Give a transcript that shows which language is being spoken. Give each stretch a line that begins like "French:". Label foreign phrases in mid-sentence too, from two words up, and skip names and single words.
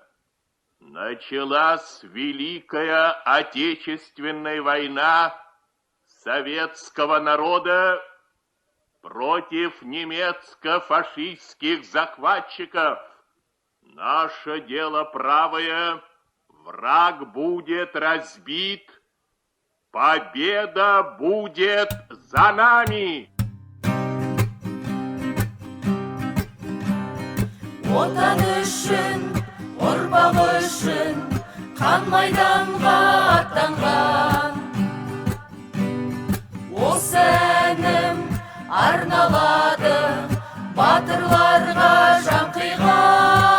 Russian: Началась Великая Отечественная война советского народа против немецко-фашистских захватчиков. Наше дело правое, враг будет разбит, победа будет за нами.
Kazakh: Отан үшін, ұрпақ үшін, қан майданға аттанған. Осы әнім арналады батырларға жан қиған.